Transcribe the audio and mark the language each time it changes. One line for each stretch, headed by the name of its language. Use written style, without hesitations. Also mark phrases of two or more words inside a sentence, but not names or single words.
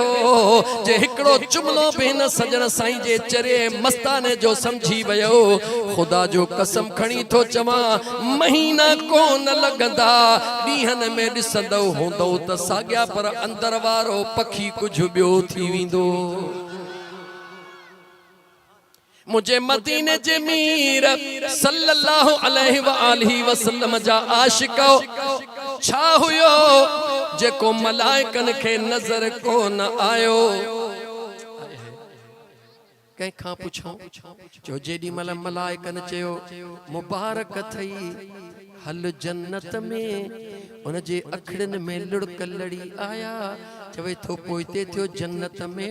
Sindhi: जे हिकड़ो जुमलो भी न सजण साईं जे चरे मस्ताने जो समझी वयो, खुदा जो कसम खणी थो चवां, महीना कोन लगंदा ॾींहनि में ॾिसंदो हूंदो त साॻिया, पर अंदर वारो पखी कुछ ॿियो थी वेंदो। मुझे मदीने जे मीर
Arabic: صلى الله عليه وآله وسلم
Sindhi: जा आशिक छा हुयो जेको मलाइकन खे नजर कोन आयो। कंहिंखां पुछो जो जेॾी महिल मलाइकन चयो मुबारक थई हल जन्नत में, उन जे अखड़नि में लुड़क लड़ी आया, चवे थो पोइते थियो जन्नत में।